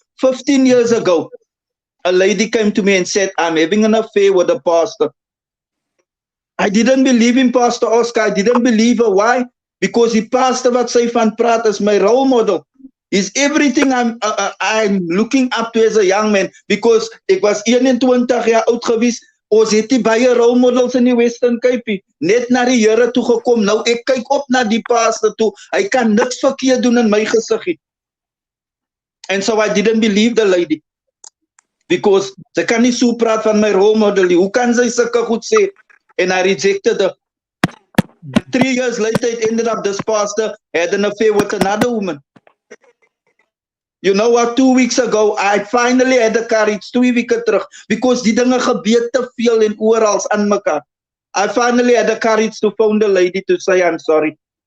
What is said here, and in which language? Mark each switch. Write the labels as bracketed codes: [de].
[en] 15 years ago, a lady came to me and said, I'm having an affair with a pastor. I didn't believe in Pastor Oscar. I didn't believe her. Why? Because [af] die pastor wat sy van praat is my [en] role model. Is everything I'm looking up to as a young man. Because [af] ek was 21 jaar oud gewees. Ons het die baie role models in die Western Cape. Net na die Here toe gekom. Nou ek kyk op na die pastor toe. Hy kan niks verkeerd doen in my gesig nie. [en] And so I didn't believe the lady. Because [af] sy kan nie so praat van my role model nie. Hoe kan sy sulke goed sê? [en] And I rejected her. 3 years later, it ended up this pastor had an affair with another woman. You know what? 2 weeks ago, I finally had the courage, [af] 2 weke terug, [en] because [af] die dinge gebeur te veel en oral aan mekaar. [en] I finally had the courage to phone the lady to say, I'm sorry.